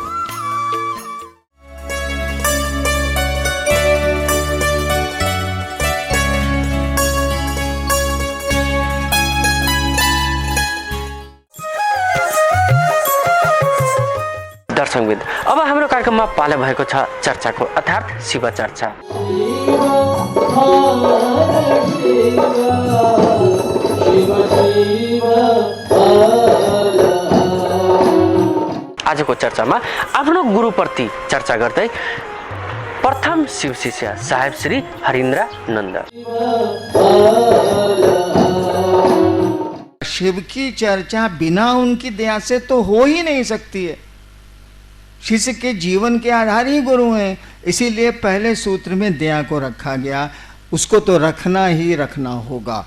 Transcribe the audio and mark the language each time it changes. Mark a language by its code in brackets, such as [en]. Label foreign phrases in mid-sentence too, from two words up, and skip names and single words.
[ne] दर्शकवृन्द, अब हाम्रो कार्यक्रममा पालो भएको छ चर्चाको, अर्थात् शिव चर्चा। आजको चर्चामा आफ्नो गुरुप्रति चर्चा गर्दै प्रथम शिव शिष्य साहेब श्री हरिन्द्र नन्द। [hi] शिव की चर्चा बिना उनकी दया से तो हो ही नहीं सकती है। शिष्य के जीवन के आधार ही गुरु हैं, इसीलिए पहले सूत्र में दया को रखा गया, उसको तो रखना ही रखना होगा।